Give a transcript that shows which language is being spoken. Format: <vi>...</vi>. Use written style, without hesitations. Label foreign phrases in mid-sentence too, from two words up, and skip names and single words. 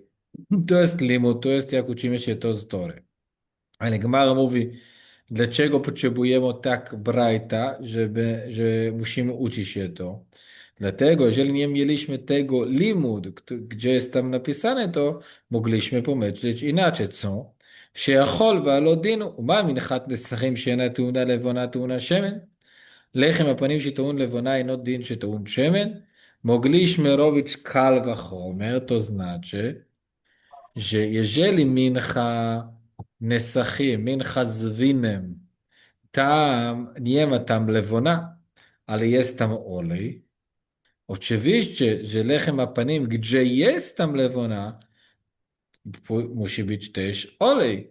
<pl>To jest limit, to jest jak uczymy się to z Tory. Ale Gemara mówi, dlaczego potrzebujemy tak brajta, że musimy uczyć się to. Dlatego, jeżeli nie mieliśmy tego limud, gdzie jest tam napisane, to mogliśmy pomyśleć inaczej, co?</pl> <he>שיכול והלא דין, ומה מנחת נסכים שאינה טעונה לבונה טעונה שמן? לחם הפנים שטעון לבונה אינו דין שטעון שמן.</he> <pl>mogliśmy robić</pl> <he>קל וחומר,</he> <pl>to znaczy, że jeżeli</pl> <he>מנחת נסכים,</he> <pl>mincha z winem, tam nie ma tam lewona, ale jest tam olej. Oczywiście, że</pl> <he>לחם הפנים,</he> <pl>gdzie jest tam lewona, musi być też olej.</pl>